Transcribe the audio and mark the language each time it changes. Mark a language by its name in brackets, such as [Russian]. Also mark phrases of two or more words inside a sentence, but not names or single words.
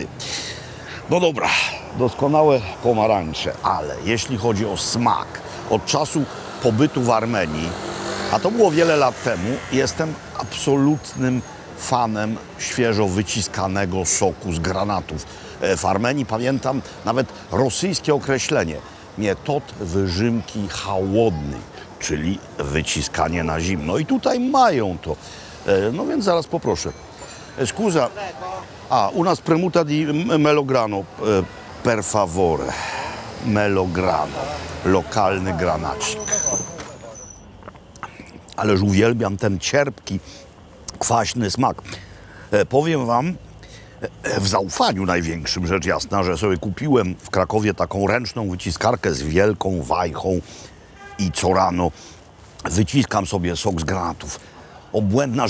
[Polish] No dobra, doskonałe pomarańcze, ale jeśli chodzi o smak, od czasu pobytu w Armenii, a to było wiele lat temu, jestem absolutnym fanem świeżo wyciskanego soku z granatów. W Armenii pamiętam nawet rosyjskie określenie [Russian] метод выжимки холодной, [Polish] czyli wyciskanie na zimno. I tutaj mają to. No więc zaraz poproszę. [Italian] Scusa, u nas premuta di melograno, per favore. [Polish] Melograno, lokalny granacik. Ależ uwielbiam ten cierpki, kwaśny smak. Powiem wam, w zaufaniu największym, rzecz jasna, że sobie kupiłem w Krakowie taką ręczną wyciskarkę z wielką wajchą i co rano wyciskam sobie sok z granatów.